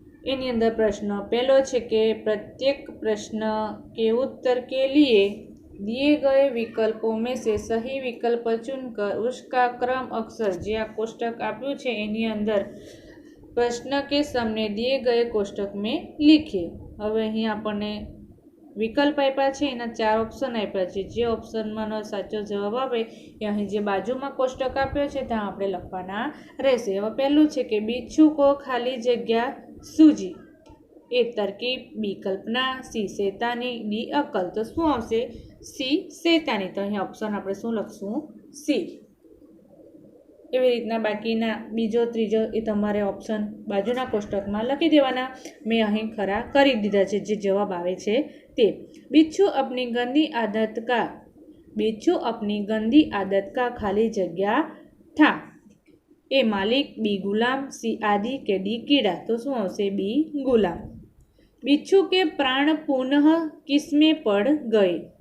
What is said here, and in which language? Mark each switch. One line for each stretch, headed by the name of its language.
Gujarati: એની અંદર પ્રશ્ન પહેલો છે કે
Hindi: प्रत्येक प्रश्न के उत्तर के लिए दिए गए विकल्पों में से सही विकल्प चुनकर उसका क्रम अक्षर
Gujarati: जे आ कोष्टक आप्યું છે એની અંદર
Hindi: प्रश्न के सामने दिए गए कोष्टक में लिखिए.
Gujarati: હવે અહીં આપણને વિકલ્પ આપ્યા છે, એના 4 ઓપ્શન આપ્યા છે. જે ઓપ્શનમાંનો સાચો જવાબ આવે એ અહીં જે બાજુમાં કોષ્ટક આપ્યો છે ત્યાં આપણે લખવાના રહેશે. હવે પહેલું છે કે
Hindi: बिच्छू को खाली जगह सूझी. ए तरकीब, बी कल्पना, सी शैतानी, डी अक्कल. तो
Gujarati: શું આવશે? સી શૈતાની. તો અહીં ઓપ્શન આપણે શું લખશું? સી. એવી રીતના બાકીના બીજો ત્રીજો એ તમારે ઓપ્શન બાજુના કોષ્ટકમાં લખી દેવાના. મેં અહીં ખરા કરી દીધા છે જે જવાબ આવે છે તે.
Hindi: बिच्छू अपनी गंदी आदत का खाली जगह था. ए मालिक, बी गुलाम, सी आदि के डी कीड़ा. तो
Gujarati: શું આવશે?
Hindi: बी गुलाम. बिच्छू के प्राण पुनः किसमें पड़ गए?